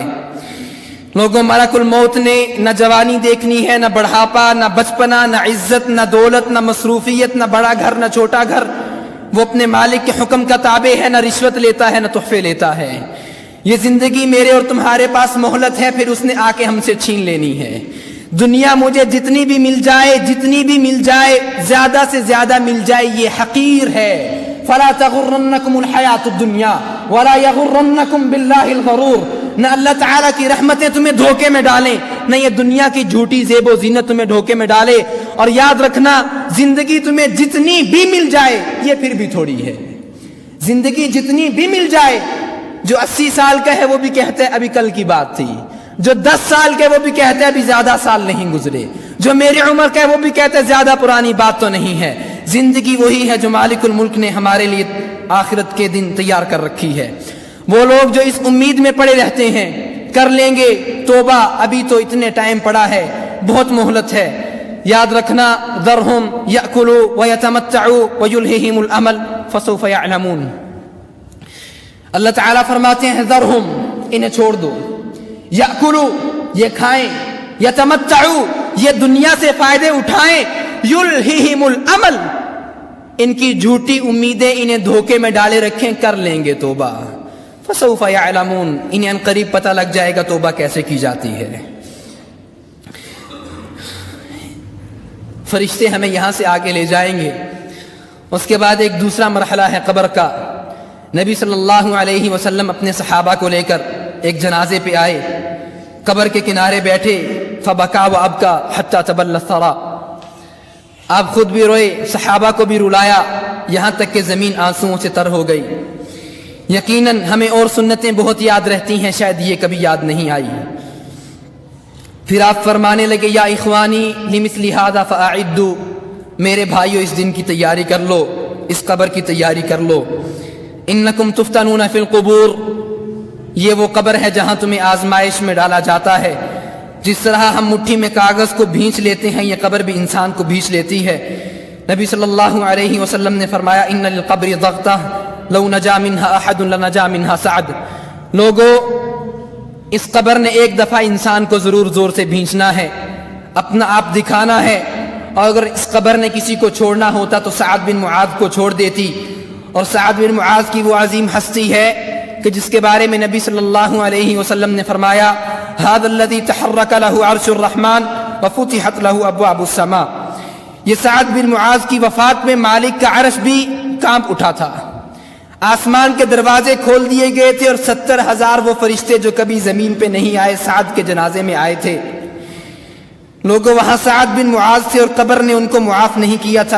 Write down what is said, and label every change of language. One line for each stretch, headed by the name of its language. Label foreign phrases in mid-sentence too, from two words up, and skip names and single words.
Urdu: لوگوں ملک الموت نے نہ جوانی دیکھنی ہے، نہ بڑھاپا، نہ بچپنا، نہ عزت، نہ دولت، نہ مصروفیت، نہ بڑا گھر نہ چھوٹا گھر، وہ اپنے مالک کے حکم کا تابع ہے، نہ رشوت لیتا ہے نہ تحفے لیتا ہے۔ یہ زندگی میرے اور تمہارے پاس مہلت ہے، پھر اس نے آ کے ہم سے چھین لینی ہے۔ دنیا مجھے جتنی بھی مل جائے زیادہ سے زیادہ مل جائے یہ حقیر ہے۔
Arabic: فلا تغرنکم الحیات الدنیا ولا یغرنکم باللہ الغرور،
Urdu: نہ اللہ تعالیٰ کی رحمتیں تمہیں دھوکے میں ڈالیں، نہ یہ دنیا کی جھوٹی زیب و زینت تمہیں دھوکے میں ڈالے. اور یاد رکھنا، زندگی تمہیں جتنی بھی مل جائے یہ پھر بھی تھوڑی ہے. زندگی جتنی بھی مل جائے، جو 80 سال کا ہے وہ بھی کہتے ہیں ابھی کل کی بات تھی، جو 10 سال کے وہ بھی کہتے ہیں ابھی زیادہ سال نہیں گزرے، جو میری عمر کا ہے وہ بھی کہتے ہیں زیادہ پرانی بات تو نہیں ہے. زندگی وہی ہے جو مالک الملک نے ہمارے لیے آخرت کے دن تیار کر رکھی ہے. وہ لوگ جو اس امید میں پڑے رہتے ہیں کر لیں گے توبہ، ابھی تو اتنے ٹائم پڑا ہے، بہت مہلت ہے. یاد رکھنا,
Arabic: ذرهم يأكلوا و يتمتعوا و يلههم الأمل فسوف يعلمون.
Urdu: اللہ تعالیٰ فرماتے ہیں ذرهم، انہیں چھوڑ دو، يأكلوا یہ کھائیں، يتمتعوا یہ دنیا سے فائدے اٹھائیں,
Arabic: يلههم الأمل
Urdu: ان کی جھوٹی امیدیں انہیں دھوکے میں ڈالے رکھیں، کر لیں گے توبہ.
Arabic: فسوف يعلمون
Urdu: انہیں عنقریب پتا لگ جائے گا توبہ کیسے کی جاتی ہے. فرشتے ہمیں یہاں سے آگے لے جائیں گے. اس کے بعد ایک دوسرا مرحلہ ہے قبر کا۔ نبی
Arabic: صلى الله عليه وسلم
Urdu: اپنے صحابہ کو لے کر ایک جنازے پہ آئے، قبر کے کنارے بیٹھے,
Arabic: فبكى و أبكى حتى تبلل الثرى,
Urdu: آپ خود بھی روئے، صحابہ کو بھی رلایا، یہاں تک کہ زمین آنسوؤں سے تر ہو گئی. یقیناً ہمیں اور سنتیں بہت یاد رہتی ہیں، شاید یہ کبھی یاد نہیں آئی. پھر آپ فرمانے لگے,
Arabic: يا إخواني لمثل هذا فأعدوا,
Urdu: میرے بھائیو اس دن کی تیاری کر لو، اس قبر کی تیاری کر لو.
Arabic: إنكم تفتنون في القبور,
Urdu: یہ وہ قبر ہے جہاں تمہیں آزمائش میں ڈالا جاتا ہے. جس طرح ہم مٹھی میں کاغذ کو بھینچ لیتے ہیں، یہ قبر بھی انسان کو بھینچ لیتی ہے. نبی
Arabic: صلى الله عليه وسلم
Urdu: نے فرمایا,
Arabic: إن للقبر ضغطة لو نجا منها أحد لنجا منها سعد.
Urdu: لوگو، اس قبر نے ایک دفعہ انسان کو ضرور زور سے بھینچنا ہے، اپنا آپ دکھانا ہے. اور اگر اس قبر نے کسی کو چھوڑنا ہوتا تو سعد بن معاذ کو چھوڑ دیتی. اور سعد بن معاذ کی وہ عظیم ہستی ہے کہ جس کے بارے میں نبی
Arabic: صلى الله عليه وسلم
Urdu: نے فرمایا,
Arabic: هذا الذي تحرك له عرش الرحمن و فتحت له أبواب السماء.
Urdu: یہ سعد بن معاذ کی وفات میں مالک کا عرش بھی کانپ اٹھا تھا، آسمان کے دروازے کھول دیے گئے تھے اور 70,000 وہ فرشتے جو کبھی زمین پہ نہیں آئے سعد کے جنازے میں آئے تھے. لوگو، وہاں سعد بن معاذ تھے اور قبر نے ان کو معاف نہیں کیا تھا.